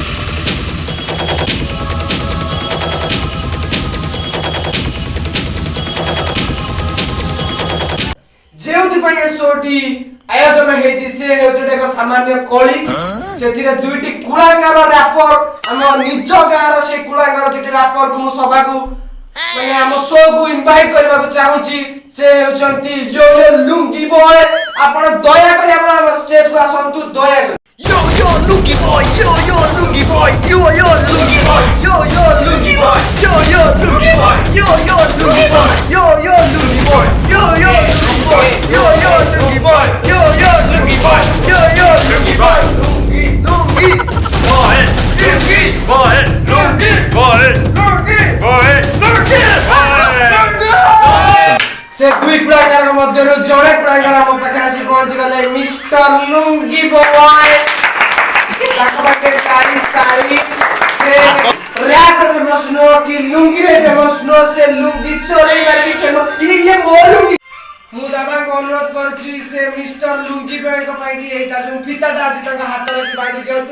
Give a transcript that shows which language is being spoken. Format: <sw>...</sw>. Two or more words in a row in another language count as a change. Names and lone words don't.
<or>ଯେଉଁଥିପାଇଁ ଏ ଶୋଟି ଆୟୋଜନ ହେଇଛି ସେ ହେଉଛି ଏକ ସାମାନ୍ୟ କଳି। ସେଥିରେ 2ଟି କୁଳାଙ୍ଗାର ରାପର, ଆମ ନିଜ ଗାଁର ସେଇ କୁଳାଙ୍ଗାର 2ଟି ରାପରକୁ ମୁଁ ସଭାକୁ ମାନେ ଆମ ଶୋକୁ ଇନଭାଇଟ୍ କରିବାକୁ ଚାହୁଁଛି। ସେ ହେଉଛନ୍ତି ୟୋ ୟୋ ଲୁଙ୍ଗି ବୟ। ଆପଣ ଦୟାକରି ଆମ ଷ୍ଟେଜକୁ ଆସନ୍ତୁ, ଦୟାକରି। Yo yo lungi boy, yo yo lungi boy, yo yo lungi boy, yo yo lungi boy, yo yo lungi boy, yo yo lungi boy, yo yo lungi boy, yo yo lungi boy, yo yo lungi boy, yo yo lungi boy, yo yo lungi boy, lungi lungi boy, lungi boy, lungi boy, lungi boy, lungi boy। ସେ 2 ପ୍ରକାର ମଧ୍ୟରୁ ଜଣେ ପ୍ରକାର ଆମ ପାଖରେ ଆସି ପହଞ୍ଚି ଗଲେ, ମିଷ୍ଟର ଲୁଙ୍ଗି ବୟ। ତାଙ୍କ ପାଖରେ ତାଳି ସେ</or> <en>rap famous</en> <or>ନୁହଁ କି ଲୁଙ୍ଗିରେ ଫେମସ୍ ନୁହଁ, ସେ ଲୁଙ୍ଗି ଚୋରେଇବାରେ ବି ଫେମସ୍। ଇଏ ମୋ ଲୁଙ୍ଗି। ମୁଁ ଦାଦାଙ୍କୁ ଅନୁରୋଧ କରୁଛି ସେ ମିଷ୍ଟର ଲୁଙ୍ଗି ବୟଙ୍କ ପାଇଁ କି ଏଇଟା ଯୋଉ ଫିତାଟା ଅଛି ତାଙ୍କ ହାତରେ ସେ ବାନ୍ଧି ଦିଅନ୍ତୁ।</or>